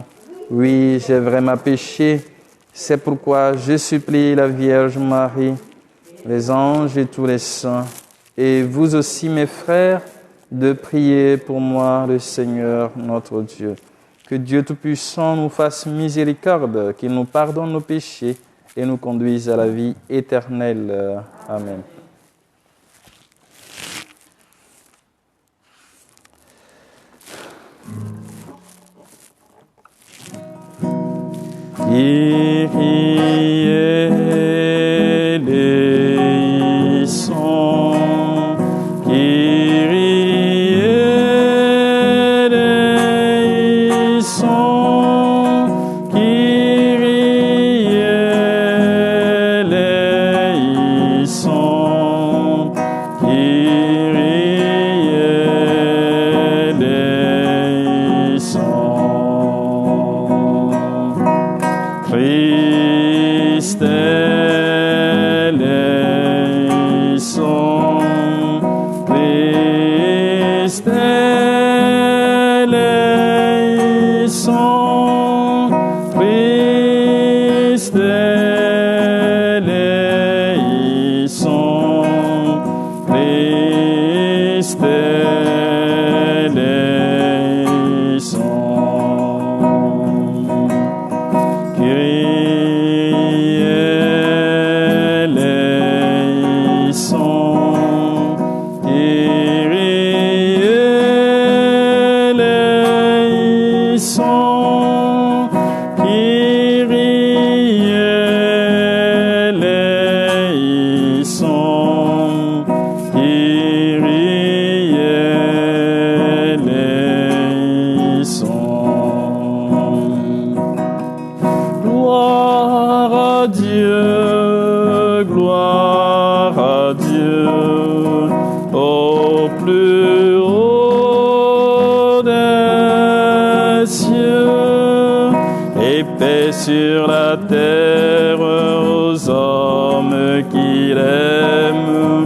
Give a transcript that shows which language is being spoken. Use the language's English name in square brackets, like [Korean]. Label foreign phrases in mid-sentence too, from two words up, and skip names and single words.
[French] Oui, j'ai vraiment péché, c'est pourquoi je supplie la Vierge Marie, les anges et tous les saints, et vous aussi mes frères, de prier pour moi le Seigneur notre Dieu. Que Dieu Tout-Puissant nous fasse miséricorde, qu'il nous pardonne nos péchés, et nous conduise à la vie éternelle. Amen. [Greek] Κύριε ἐλέησον, Κύριε ἐλέησον, Κύριε ἐλέησον, Κύριε ἐλέησον. Χριστὲ ἐλέησον, Χριστὲ ἐλέησον, Χριστὲ ἐλέησον, Χριστὲ ἐλέησον. Κύριε ἐλέησον, Κύριε ἐλέησον, Κύριε ἐλέησον, Κύριε ἐλέησον. [French] Gloire à Dieu, gloire à Dieu. plus haut des cieux, et paix sur la terre aux hommes qu'il aime.